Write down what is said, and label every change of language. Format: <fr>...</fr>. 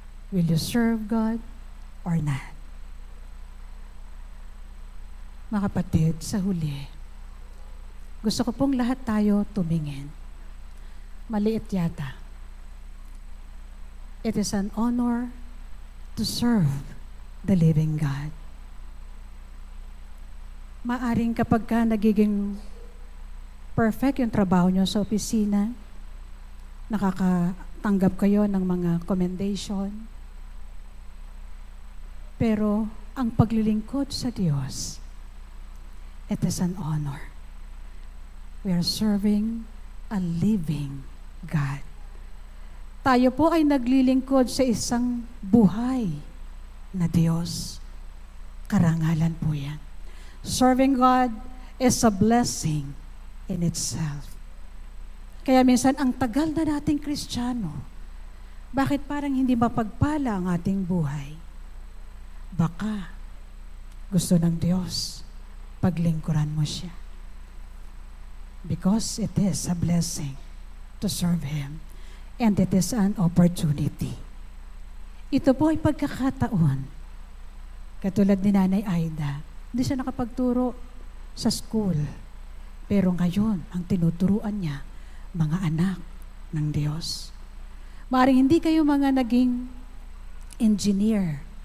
<en>Will you serve God or not?</en> <tl>Mga kapatid, sa huli, gusto ko pong lahat tayo tumingin. Maliit yata.</tl> <en>It is an honor to serve the living God.</en> <tl>Maaring kapag ka nagiging perfect yung trabaho nyo sa opisina, nakakatanggap kayo ng mga commendation, pero ang paglilingkod sa Diyos,</tl> <en>it is an honor. We are serving a living God.</en> <tl>Tayo po ay naglilingkod sa isang buhay na Diyos. Karangalan po yan.</tl> <en>Serving God is a blessing in itself.</en> <tl>Kaya minsan, ang tagal na nating Kristiyano, bakit parang hindi mapagpala ang ating buhay? Baka gusto ng Diyos, paglingkuran mo siya.</tl> <en>Because it is a blessing to serve Him. And it is an opportunity.</en> <tl>Ito po ay pagkakataon. Katulad ni Nanay Aida, hindi siya nakapagturo sa school. Pero ngayon, ang tinuturuan niya, mga anak ng Diyos. Maaaring hindi kayo mga naging engineer.</tl>